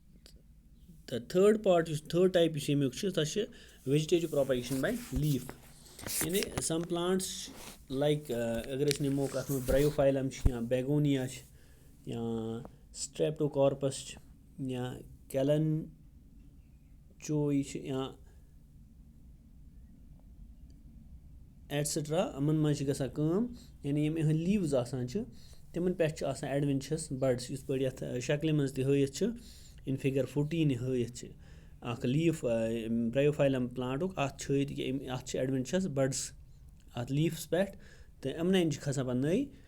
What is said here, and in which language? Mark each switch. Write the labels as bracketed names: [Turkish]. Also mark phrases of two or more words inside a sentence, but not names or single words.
[English] The third type अमुक vegetative propagation by leaf. [Kashmiri] یعنی [English] some plants like [Kashmiri] اگر أسۍ نِمو کَتھ منٛز برٛایوفایلم چھِ یا بیگونیا چھِ یا سٹریپٹوکارپس چھِ یا کیلنچوی چھِ یا ایٹسٹرا یِمن منٛز چھِ گژھان کٲم یعنی یِم یِہٕنٛدۍ لیٖوٕز آسان چھِ تِمن پٮ۪ٹھ چھِ آسان [English] adventitious buds [Kashmiri] یِتھ پٲٹھۍ یَتھ شکلہِ منٛز تہِ ہٲیِتھ چھِ [English] in figure 14 [Kashmiri] ہٲیِتھ چھِ اکھ لیٖف برٛایوفایلم پلانٹُک اَتھ چھِ ہٲیِتھ کہِ اَتھ چھِ [English] adventitious buds [Kashmiri] اَتھ لیٖفَس پٮ۪ٹھ تہٕ یِمنٕے چھِ کھسان پَتہٕ نٔے